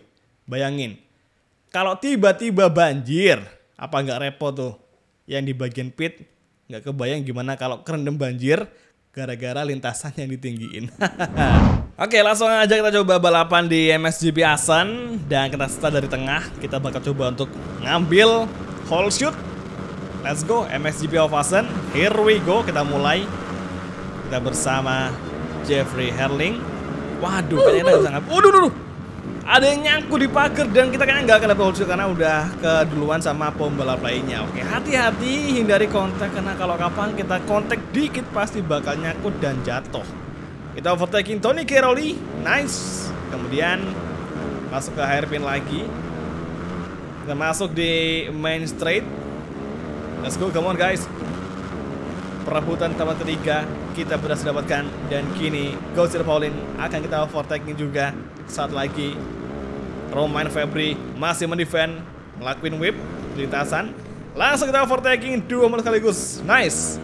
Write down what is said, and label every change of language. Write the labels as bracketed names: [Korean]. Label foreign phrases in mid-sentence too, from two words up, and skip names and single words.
[Indonesian] Bayangin kalau tiba-tiba banjir, apa nggak repot tuh yang di bagian pit. Nggak kebayang gimana kalau kerendam banjir gara-gara lintasan yang ditinggiin. Oke, langsung aja kita coba balapan di MXGP Assen. Dan kita start dari tengah. Kita bakal coba untuk ngambil [English] hole shoot. Let's go, [Indonesian] MXGP of Assen. [English] Here we go, [Indonesian] kita mulai. Kita bersama Jeffrey Herling. Waduh, kayaknya kita bisa ngambil. Waduh, ada yang nyangkut di pagar dan kita kayaknya nggak akan dapat [English] hole shoot [Indonesian] karena udah keduluan sama pembalap lainnya. Oke, hati-hati, hindari kontak karena kalau kapan kita kontak dikit pasti bakal nyangkut dan jatuh. Kita overtaking Tony Cairoli, nice. Kemudian masuk ke hairpin lagi. Kita masuk di [English] main straight. Let's go, come on guys. [Indonesian] Perebutan tempat ketiga kita berhasil dapatkan dan kini Gauzier Paulin akan kita overtaking juga. Saat lagi Romain Febri masih mendefend, ngelakuin whip lintasan. Langsung kita overtaking 2 motor sekaligus, nice.